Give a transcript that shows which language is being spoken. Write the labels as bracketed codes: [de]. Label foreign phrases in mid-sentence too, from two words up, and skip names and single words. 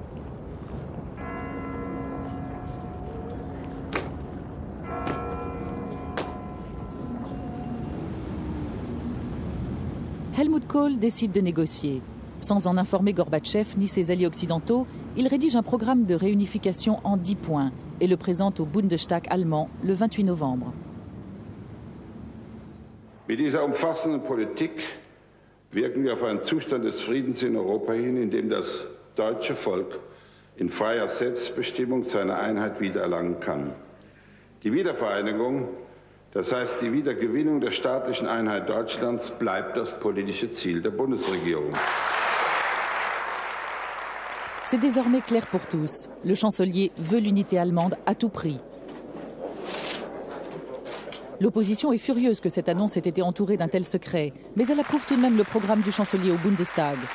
[fr] Helmut Kohl décide de négocier. Sans en informer Gorbatchev ni ses alliés occidentaux, il rédige un programme de réunification en 10 points et le présente au Bundestag allemand le 28 novembre. [de] Mit dieser umfassenden Politik wirken wir auf einen Zustand des Friedens in Europa hin, in dem das deutsche Volk in freier Selbstbestimmung seine Einheit wiedererlangen kann. Die Wiedervereinigung, das heißt die Wiedergewinnung der staatlichen Einheit Deutschlands, bleibt das politische Ziel der Bundesregierung. [fr] C'est désormais clair pour tous. Le chancelier veut l'unité allemande à tout prix. L'opposition est furieuse que cette annonce ait été entourée d'un tel secret, mais elle approuve tout de même le programme du chancelier au Bundestag.